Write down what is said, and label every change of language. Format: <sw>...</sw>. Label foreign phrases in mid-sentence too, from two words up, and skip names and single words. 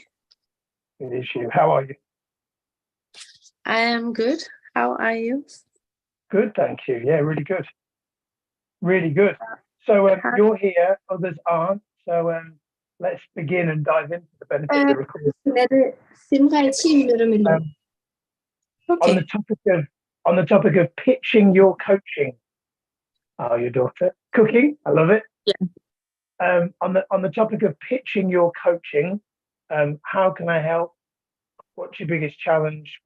<en>It is you. How are you? I am good. How are you? Good, thank you. Yeah, really good. Really good. So Hi. you're here, others aren't. So let's begin and dive into the benefit of Øh, the recording.</en> <da>lad det simre i 10 minutter med lyd.</da> <en>Um, on Okay. the topic of pitching your coaching. Oh, your daughter cooking. I love it. Yeah. On the topic of pitching your coaching, how can I help? What's your biggest challenge?</en>